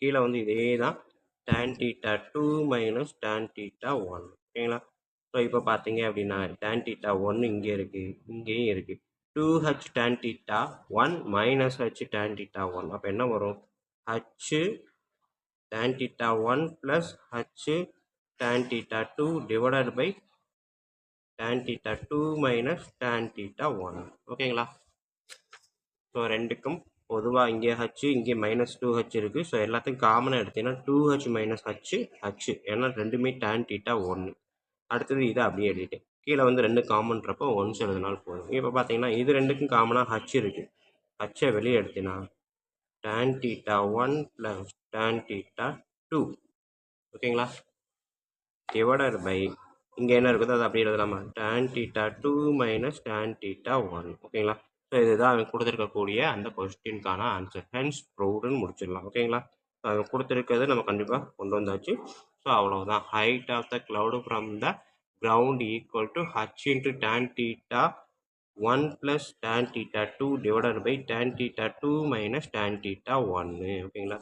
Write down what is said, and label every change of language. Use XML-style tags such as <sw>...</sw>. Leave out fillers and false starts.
<ta>கீழே வந்து இதே தான்</ta> <en>tan theta 2 minus tan theta 1.</en> <ta>ஓகேங்களா? ஸோ இப்போ பார்த்தீங்க அப்படின்னா tan theta 1 இங்கே இருக்குது, இங்கேயும் இருக்குது.</ta> <en>2h tan theta 1 minus h tan theta 1.</en> <ta>அப்போ என்ன வரும்?</ta> <en>h tan theta 1 plus h tan theta 2 divided by tan theta 2 minus tan theta 1. ஓகேங்களா?</en> <ta>ஸோ ரெண்டுக்கும் பொதுவாக இங்கே h இங்கே மைனஸ் 2h இருக்குது. ஸோ எல்லாத்தையும் காமனாக எடுத்தீங்கன்னா 2h மைனஸ் h ஏன்னா ரெண்டுமே tan theta 1. அடுத்தது இதை அப்படியே எழுதிட்டேன். கீழே வந்து ரெண்டு காமன்றப்போ ஒன்ஸ் எழுதினாலும் போதும். இப்போ பார்த்தீங்கன்னா இது ரெண்டுக்கும் காமனாக h இருக்குது. ஹச்சை வெளியே எடுத்தீங்கன்னா</ta> <en>tan theta 1 plus tan theta 2.</en> <ta>ஓகேங்களா? டிவைடட் பை இங்கே என்ன இருக்குதோ அதை அப்படியே எழுதலாமா?</ta> <en>tan theta 2 minus tan theta 1.</en> <ta>ஓகேங்களா? ஸோ இதுதான் அவன் கொடுத்துருக்கக்கூடிய அந்த கொஸ்டினுக்கான ஆன்சர். ஹென்ஸ் ப்ரூவ்டுன்னு முடிச்சிடலாம். ஓகேங்களா? ஸோ அவன் கொடுத்துருக்கிறது நம்ம கண்டிப்பாக கொண்டு வந்தாச்சு. ஸோ அவ்வளோதான்.</ta> <en>Height of the cloud from the ground equal to h into tan theta 1 plus tan theta 2 divided by tan theta 2 minus tan theta 1.</en> <ta>ஓகேங்களா?</ta>